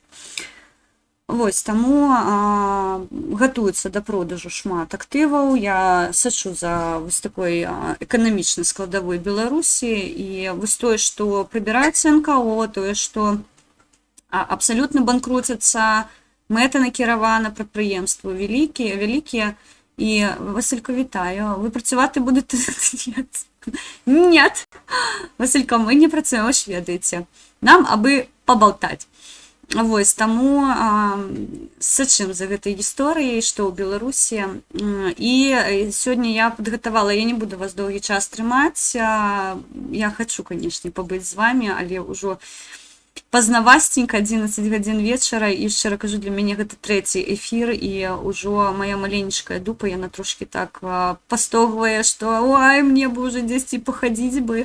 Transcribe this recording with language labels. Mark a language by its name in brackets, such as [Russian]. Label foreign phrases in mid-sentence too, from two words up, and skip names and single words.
[Belarusian] Вось, таму гатуецца да продажу шмат актываў. Я сачу за вось такой эканамічнай складавой Беларусі, і вось тое, што прыбіраецца НКО, тое, што абсалютна банкруцяцца мэтанакіравана прадпрыемствы вялікія, [Ukrainian] і Василько, вітаю, ви працювати будете? [Russian] Нет. [Belarusian] Василько, мы не працуем, вы ж ведаеце. [Russian] Нам аби поболтать. [Belarusian] Вось, таму сачым за гэтай гісторыяй, што ў Беларусі. І сёння я падгатавала, я не буду вас доўгі час трымаць. Я хачу, канешне, пабыць з вами, але ўжо пазнавасценька, 11 гадзін вечара, і шчыра кажу, для мяне гэта трэці эфір, і ўжо моя маленечкая дупа, яна трошки так пастогвае, што ой, мне бы ўжо дзесьці пахадзіць бы.